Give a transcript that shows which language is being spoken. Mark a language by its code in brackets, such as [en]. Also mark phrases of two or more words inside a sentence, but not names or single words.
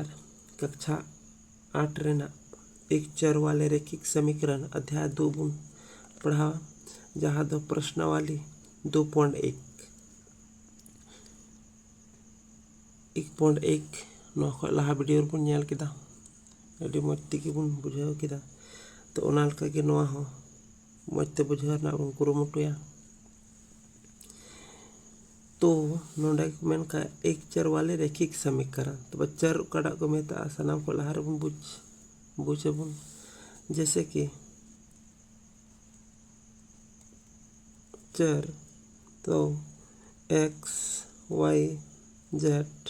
[sat] कक्षा 8 रेना [hi] एक चर वाले रैखिक समीकरण [sat] अध्याय 2 बुन पढ़ावा जहाँ दो प्रश्नावली 2.1 1.1 नौका लहा वीडियो बुन नेल किदा अभी मज तेगे बुन बुझाव किदा तो ओना लका गे नोआ हो मज ते बुझाव रना बुन कुरुमुटुया। तो नोंडे मेन का [hi] एक चर वाले रैखिक समीकरण [sat] तो चर कड़ा को मेता सानाम को लहार बुन बुझे बुन [hi] जैसे कि [sat] चर तो x y z